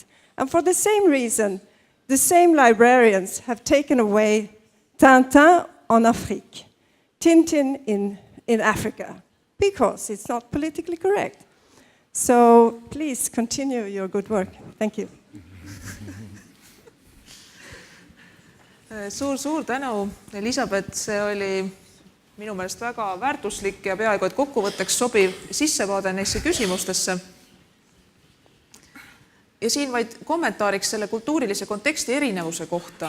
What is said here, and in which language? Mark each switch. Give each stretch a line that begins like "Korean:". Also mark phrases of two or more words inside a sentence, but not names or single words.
English: And for the same reason, the same librarians have taken away Tintin en Afrique, Tintin in Africa, because it's not politically correct. So please continue your good work. Thank you.
Estonian: Suur tänu, Elisabeth, see oli minu meelest väga väärtuslik ja peaaegu et kokkuvõtteks sobiv sissevaade neisse küsimustesse. Ja siin vaid kommentaariks selle kultuurilise konteksti erinevuse kohta.